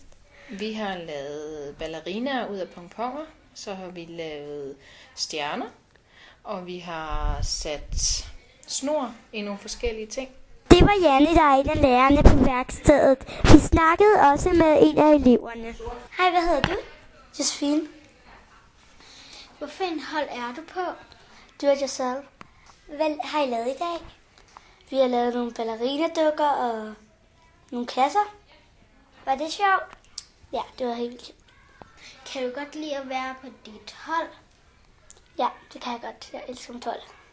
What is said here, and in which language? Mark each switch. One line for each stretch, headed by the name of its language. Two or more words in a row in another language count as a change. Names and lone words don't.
Danish: Vi har lavet ballerinaer ud af pongponger, så har vi lavet stjerner, og vi har sat snor i nogle forskellige ting. Det var Janni, der er en af lærerne på værkstedet. Vi snakkede også med en af eleverne. Hej, hvad hedder du? Josefine. Hvorfor en hold er du på?
English: Do it yourself.
Danish: Hvad har I lavet i dag? Vi har lavet nogle ballerinadukker og nogle kasser. Var det sjovt? Ja, det var helt vildt sjovt. Kan du godt lide at være på dit hold? Ja, det kan jeg godt. Jeg elsker mit hold.